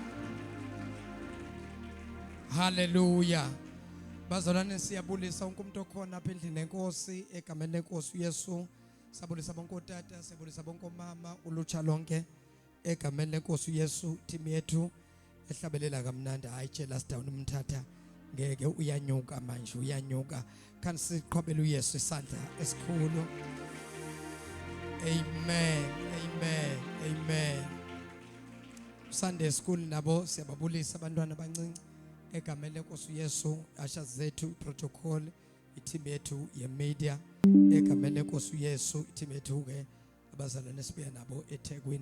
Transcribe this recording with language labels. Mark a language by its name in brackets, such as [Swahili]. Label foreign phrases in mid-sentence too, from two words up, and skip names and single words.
[Zulu] Haleluya. Bazalwane siyabulisa wonke umuntu okhona apha endlini lenkosi egameni lenkosi uYesu. Sabulisa bonke otata, sabulisa bonke omama, ulutsha lonke egameni lenkosi uYesu. Team yethu ehlabelela kamnandi hayi [English] jealous down [Zulu] umthatha ngeke uyanyuka manje uyanyuka. Kan siqhobela uYesu isandla esikhulu. Amen, amen, amen. [English] Sunday school [Zulu] nabo siyababulisa abantwana abancinci egameni lenkosi uYesu, asha zethu protocol, i-team yethu ye-media egameni lenkosi uYesu, i-team yethu ke abazalwane sibuya nabo eThekwini.